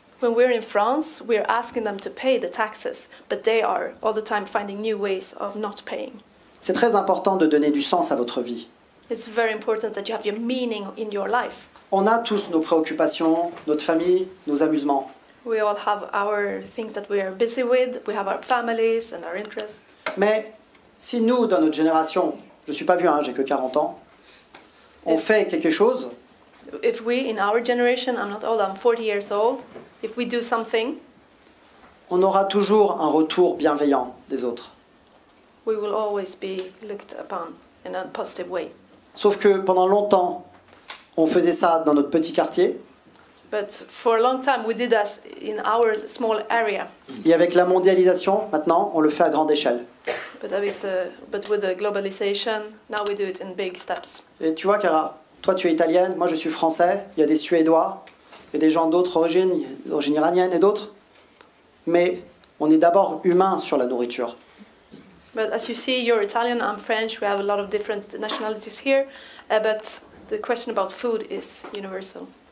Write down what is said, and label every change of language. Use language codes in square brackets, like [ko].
[en] When we're in France, we're asking them to pay the taxes, but they are all the time finding new ways of not paying. [fr] C'est très important de donner du sens à votre vie. [en] It's very important that you have your meaning in your life. [fr] On a tous nos préoccupations, notre famille, nos amusements. [en] We all have our things that we are busy with. We have our families and our interests. [fr] Mais si nous, dans notre génération, je ne suis pas vieux, j'ai que 40 ans, on fait quelque chose, [en] if we, in our generation, I'm not old, I'm 40 years old, if we do something, [fr] on aura toujours un retour bienveillant des autres. [en] We will always be looked upon in a positive way. [fr] Sauf que pendant longtemps, on faisait ça dans notre petit quartier. [en] But for a long time we did that in our small area. [fr] Et avec la mondialisation, maintenant, on le fait à grande échelle. [en] But with the globalization, now we do it in big steps. [fr] Et tu vois, Cara, toi tu es italienne, moi je suis français, il y a des Suédois, il y a des gens d'autres origines, d'origine iranienne et d'autres. Mais on est d'abord humain sur la nourriture. [en] But as you see, you're Italian, I'm French, we have a lot of different nationalities here, but the question about food is universal.